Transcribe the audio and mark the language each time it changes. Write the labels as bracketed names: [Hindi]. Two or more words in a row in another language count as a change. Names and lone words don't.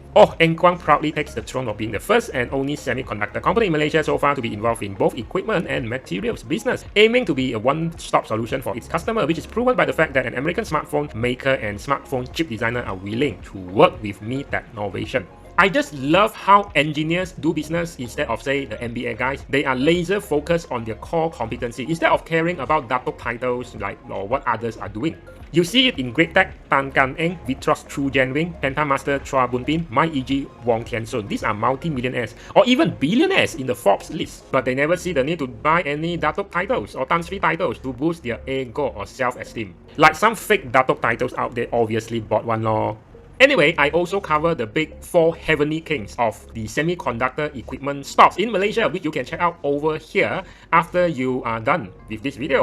[English] Kwang proudly takes the throne of being the first and only semiconductor company in Malaysia so far to be involved in both equipment and materials business, aiming to be a one-stop solution for its customer, which is proven by the fact that an American smartphone maker and smartphone chip designer are willing to work with Me Technovation. I just love how engineers do business instead of, say, the MBA guys. They are laser focused on their core competency instead of caring about datuk titles or what others are doing. You see it in Great Tech, Tan Kan Eng, Vitros Chu Jen Wing, Pentamaster Chua Boon Pin, Mai E.G. Wong Tian Sun. These are multi-millionaires or even billionaires in the Forbes list, but they never see the need to buy any datuk titles or Tan Sri titles to boost their ego or self-esteem. Like some fake datuk titles out there obviously bought one lor. Anyway, I also cover the big 4 heavenly kings of the semiconductor equipment stocks in Malaysia, which you can check out over here after you are done with this video.